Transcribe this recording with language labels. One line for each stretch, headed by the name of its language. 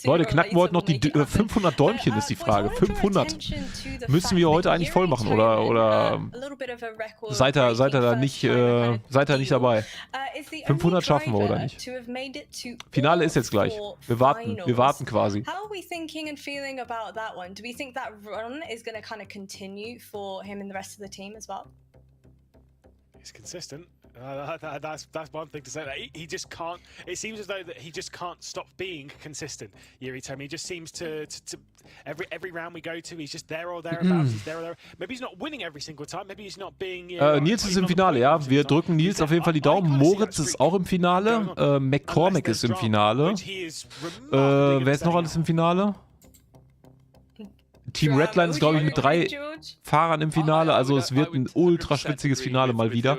German: Leute, knacken wir heute noch die 500 Däumchen, ist die Frage. 500. Müssen wir heute eigentlich voll machen oder seid ihr da nicht dabei? 500 schaffen wir oder nicht? Finale ist jetzt gleich. Wir warten quasi.
English: How are we thinking and feeling about that one? Do we think that run is going to kind of continue for him and the rest of the team as well? He's consistent. That's one thing to say. He just can't. It seems as though that he just can't stop being consistent. Yuri told me he just seems to every round we go to, he's just there or thereabouts. He's there or there. Maybe he's not winning every single time. Maybe he's not being.
German: Nils ist im Finale, ja. Wir drücken Nils auf jeden Fall die Daumen. Moritz ist auch im Finale. McCormick ist im Finale. Wer ist noch alles im Finale? Team Redline ist, glaube ich, mit 3 Fahrern im Finale, also es wird ein ultra schwitziges Finale mal wieder.